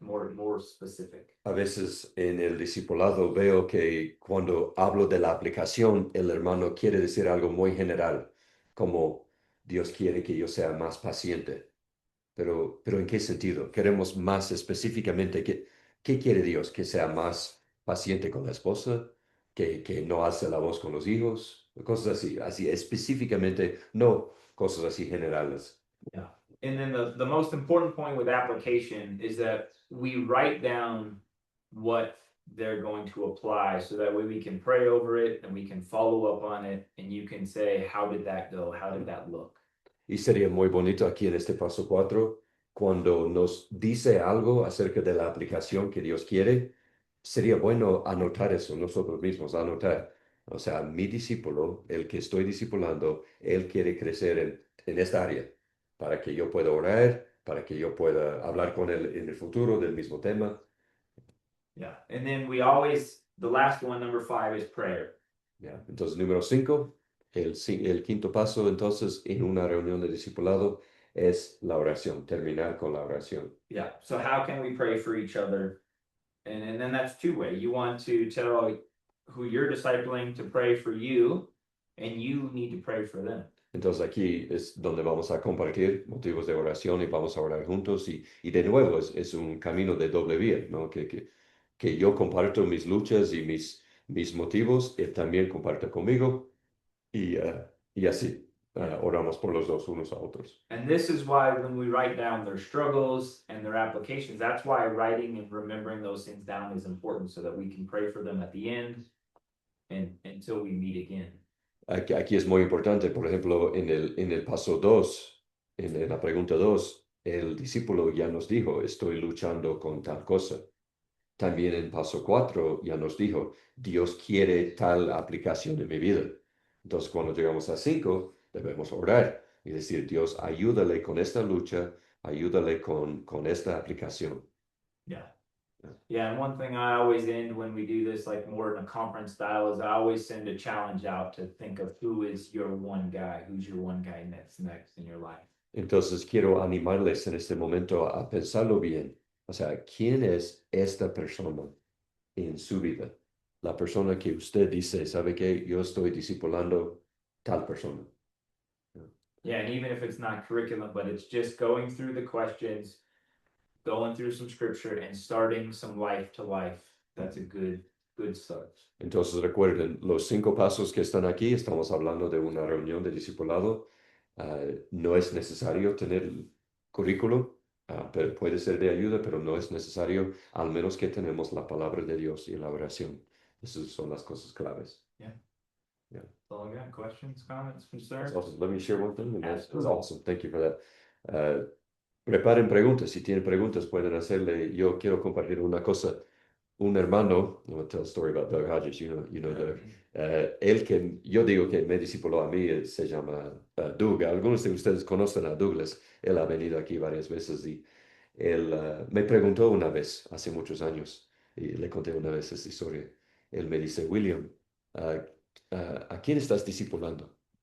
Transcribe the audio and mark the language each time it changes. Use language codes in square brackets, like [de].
[en] More specific. [es] a veces en el discipulado veo que cuando hablo de la aplicación, el hermano quiere decir algo muy general, como Dios quiere que yo sea más paciente. Pero ¿en qué sentido? Queremos más específicamente, ¿qué quiere Dios? ¿Que sea más paciente con la esposa? ¿Que no alce la voz con los hijos? Cosas así, así específicamente, no cosas así generales. [en] Yeah. And then the most important point with application is that we write down what they're going to apply so that way we can pray over it and we can follow up on it and you can say, how did that go? How did that look? [es] Y sería muy bonito aquí en este paso 4, cuando nos dice algo acerca de la aplicación que Dios quiere, sería bueno anotar eso nosotros mismos, anotar. O sea, mi discípulo, el que estoy discipulando, él quiere crecer en esta área para que yo pueda orar, para que yo pueda hablar con él en el futuro del mismo tema. [en] Yeah. And then we always, the last one, number 5, is prayer. [es] Ya. Entonces, número 5, el quinto paso entonces en una reunión de discipulado es la oración, terminar con la oración. [en] Yeah. So how can we pray for each other? And then that's two way. You want to tell who you're discipling to pray for you, and you need to pray for them. [es] Entonces aquí es donde vamos a compartir motivos de oración y vamos a orar juntos y de nuevo es un camino de doble vía, ¿no? Que yo comparto mis luchas y mis motivos, él también comparte conmigo y así oramos por los dos unos a otros. [en] And this is why when we write down their struggles and their applications, that's why writing and remembering those things down is important so that we can pray for them at the end and until we meet again. [es] Aquí es muy importante, por ejemplo, en el paso 2, en la pregunta 2, el discípulo ya nos dijo, estoy luchando con tal cosa. También en paso 4 ya nos dijo, Dios quiere tal aplicación en mi vida. Entonces, cuando llegamos a 5, debemos orar y decir, Dios, ayúdale con esta lucha, ayúdale con esta aplicación. [en] Yeah. Yeah, and one thing I always end when we do this, like more in a conference style, is I always send a challenge out to think of who is your one guy, who's your one guy next in your life. [es] Entonces, quiero animarles en este momento a pensarlo bien. O sea, ¿quién es esta persona en su vida? La persona que usted dice, ¿sabe qué? Yo estoy discipulando tal persona. [en] Yeah, and even if it's not curriculum, but it's just going through the questions, going through some scripture and starting some life to life. That's a good start. [es] Entonces recuerden, los 5 pasos que están aquí, estamos hablando de una reunión de discipulado. No es necesario tener currículo, pero puede ser de ayuda, pero no es necesario, al menos que tenemos la palabra de Dios y la oración. Esas son las cosas claves. [en] That's all I got. Questions, comments, That's concerns? awesome. Let me share one thing, and that's Absolutely. awesome. Thank you for that. [es] Preparen preguntas. Si tienen preguntas, pueden hacerle. Yo quiero compartir una cosa. Un hermano, [en] I'm going to tell a story about Doug Hodges, you know Doug. [es] Él que yo digo que me discipuló a mí se llama Doug. Algunos de ustedes conocen a Douglas. Él ha venido aquí varias veces y él me preguntó una vez, hace muchos años, y le conté una vez esta historia. Él me dice, William, ah, ¿a quién estás discipulando?